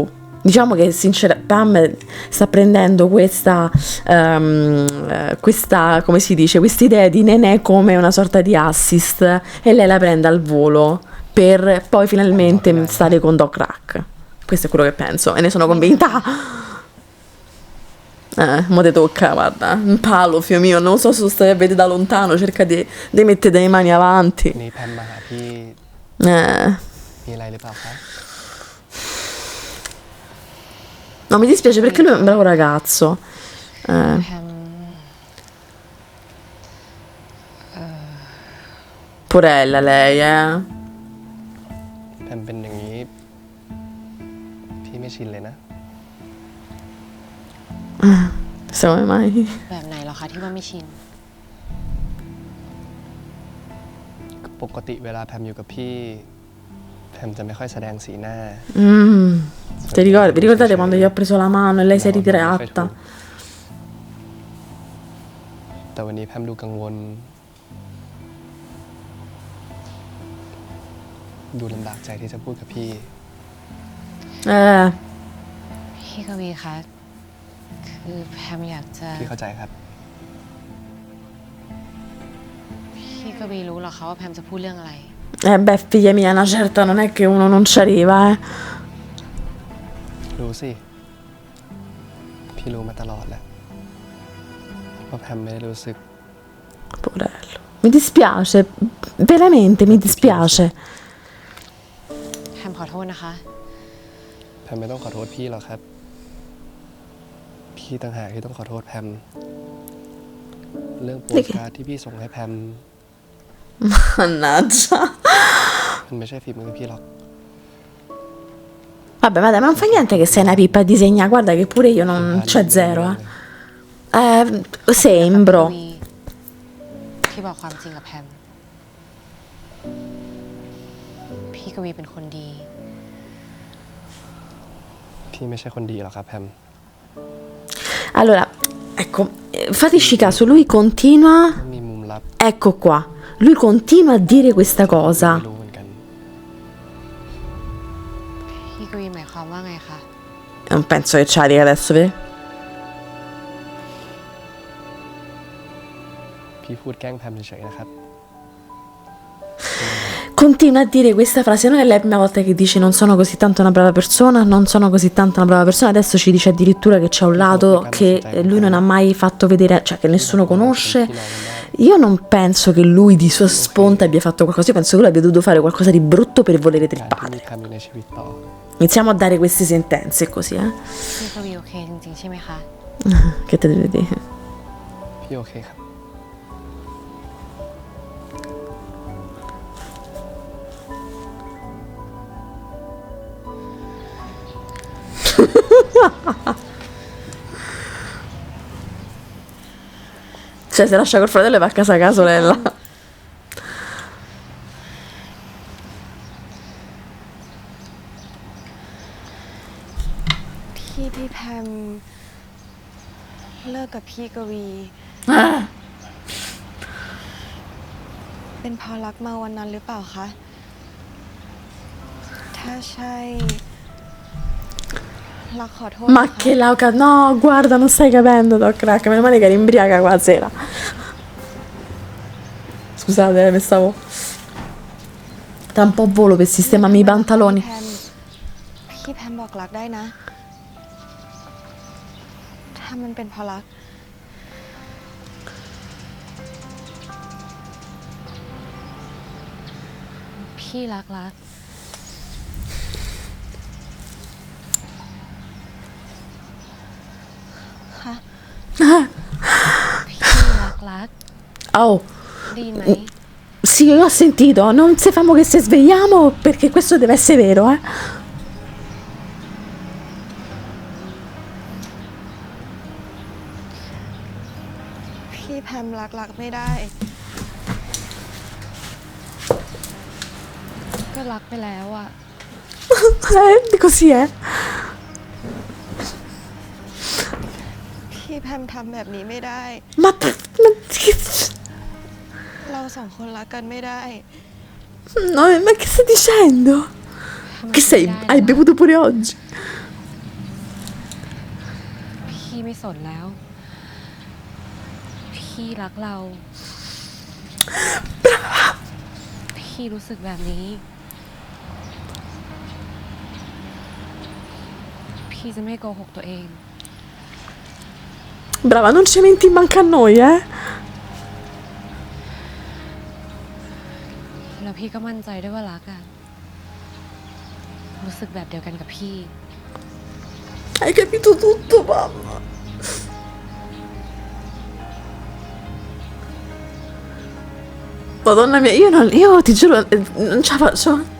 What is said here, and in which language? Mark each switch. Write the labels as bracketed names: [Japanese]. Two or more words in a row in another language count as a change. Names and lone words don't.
[Italian] Diciamo che Pam sta prendendo questa, come si dice, questa idea di Nenè come una sorta di assist e lei la prende al volo per poi finalmente stare con Doc Rack. Questo è quello che penso e ne sono convinta. Mo te tocca, guarda, un palo, figlio mio, non so se stai a vedere da lontano, cerca di mettere le mani avanti. [Thai] นี่แพมมาหาพี่ Eh. มีอะไรหรือเปล่าคะ [Italian] No, mi dispiace perché lui è un bravo ragazzo. [Thai] แพม [Italian] Porella lei, [Thai] แพมเป็นอย่างนี้ พี่ไม่ชินเลยนะ [Italian] Come mai? [Thai] แบบไหนเหรอคะที่ว่าไม่ชิน ปกติเวลาแพมอยู่กับพี่ แพมจะไม่ค่อยแสดงสีหน้า [Italian] Vi ricordate quando gli ho preso la mano e lei si è ritratta? [Thai] แต่วันนี้แพมดูกังวล ดูลำบากใจที่จะพูดกับพี่ พี่กวีคะคือแพมอยากจะ พี่เข้าใจครับ พี่กวีรู้เหรอคะว่าแพมจะพูดเรื่องอะไร [Italian] Beh, figlia mia, una certa non è che uno non ci arriva, [Thai] รู้สิ พี่รู้มาตลอดแหละว่าแพมไม่ได้รู้สึก [Italian] Porello. Mi dispiace, veramente mi dispiace. [Thai] แพมขอโทษนะคะ แพมไม่ต้องขอโทษพี่หรอกครับ พี่ต่างหากที่ต้องขอโทษแพม เรื่องโปสการ์ดที่พี่ส่งให้แพม [Italian] Mannaggia. [Thai] มันไม่ใช่ฝีมือพี่หรอก [Italian] Vabbè, ma non fa niente che sei una pippa a disegnare, guarda che pure io non c'è zero, Sembro. [Thai] พี่บอกความจริงกับแพม พี่กวีเป็นคนดี พี่ไม่ใช่คนดีหรอกครับแพม [Italian] Allora, ecco, fateci caso, lui continua, [Thai] มีมุมลับ [Italian] ecco qua, lui continua a dire questa [Thai] ไม่ [Italian] cosa. [Thai] รู้เหมือนกัน พี่กวีหมายความว่าไงคะ [Italian] Non penso che ce la dica adesso, vedi? [Thai] พี่พูดแกล้งแพมเฉยๆนะครับ [Italian] Continua a dire questa frase, non è la prima volta che dice non sono così tanto una brava persona, non sono così tanto una brava persona, adesso ci dice addirittura che c'è un lato che lui non ha mai fatto vedere, cioè che nessuno conosce. Io non penso che lui di sua sponta abbia fatto qualcosa, io penso che lui abbia dovuto fare qualcosa di brutto per volere del [Thai] การที่มี [Italian] padre. [Thai] แพมอยู่ในชีวิตต่อ [Italian] Iniziamo a dare queste sentenze così, [Thai] พี่กวีโอเคจริงๆใช่ไหมคะ [Italian] Che te devo dire? [Thai] พี่โอเคครับ [Italian] Cioè, se lascia col fratello e va a casa sorella. [Thai] ที่พี่แพมเลิกกับพี่กวี เป็นเพราะรักมาวันนั้นหรือเปล่าคะ ถ้าใช่ รักขอโทษ [Italian] Ma che lauca, no, guarda, non stai capendo, Doc Rack, meno male che eri imbriaca qua sera. Scusate, mi stavo... Da un po' volo per sistemare i pantaloni. [Thai] พี่แพมบอกรักได้นะ ถ้ามันเป็นเพราะรัก พี่รัก ค่ะ พี่ Oh, ได้ยินไหม [Italian] sì, io ho sentito. Non se famo che se svegliamo perché questo deve essere vero, eh. [Thai] พี่แพมรักไม่ได้ ก็รักไปแล้วอะ [Italian] Così è. [Thai] พี่แพมทำแบบนี้ไม่ได้ [Italian] Ma che- [Thai] เราสองคนรักกันไม่ได้ [Italian] no, ma che stai dicendo? Che sei? Hai bevuto pure oggi? [Thai] พี่ไม่สนแล้ว พี่รักเรา พี่รู้สึกแบบนี้ พี่จะไม่โกหกตัวเอง [Italian] Brava, non ci menti manca a noi, eh. [Thai] แล้วพี่ก็มั่นใจด้วยว่ารักอะรู้สึกแบบเดียวกันกับพี่ [Italian] Hai capito tutto, mamma. Madonna mia, io ti giuro, non ce la faccio.